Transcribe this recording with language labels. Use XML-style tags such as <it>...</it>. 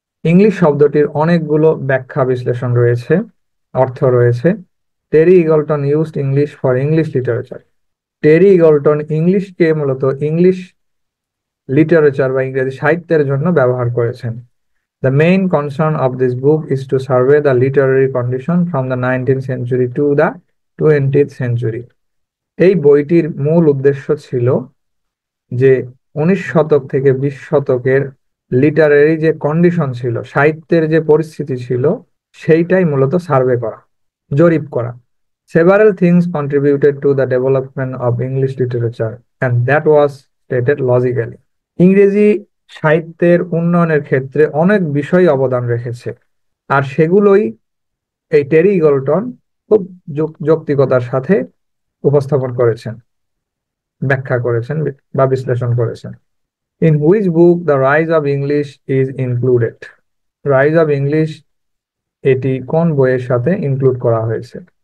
<bn>English শব্দটির অনেকগুলো ব্যাখ্যা বিশ্লেষণ রয়েছে, অর্থ রয়েছে।</bn> <en>Terry Eagleton used English for English literature.</en> <bn>Terry Eagleton ইংলিশকে মূলত ইংলিশ লিটারেচার বা ইংরেজি সাহিত্যের জন্য ব্যবহার করেছেন।</bn> <en>The main concern of this book is to survey the literary condition from the 19th century to the 20th century.</en> <bn>এই বইটির মূল উদ্দেশ্য ছিল যে 19 শতক থেকে 20 শতকের লিটারারি যে কন্ডিশন ছিল, সাহিত্যের যে পরিস্থিতি ছিল, সেইটাই মূলত সার্ভে করা, জরিপ করা।</bn> <en>Several things contributed to the development of English literature, and that was stated logically.</en> <bn>ইংরেজি সাহিত্যের উন্নয়নের ক্ষেত্রে অনেক বিষয় অবদান রেখেছে, আর সেগুলোই এই টেরি ইগলটন খুব যৌক্তিকতার সাথে উপস্থাপন করেছেন, ব্যাখ্যা করেছেন বা বিশ্লেষণ করেছেন।</bn> <en>In which book the rise of English is included? Rise of English</en> <bn>এটি কোন বইয়ের সাথে ইনক্লুড করা হয়েছে?</bn>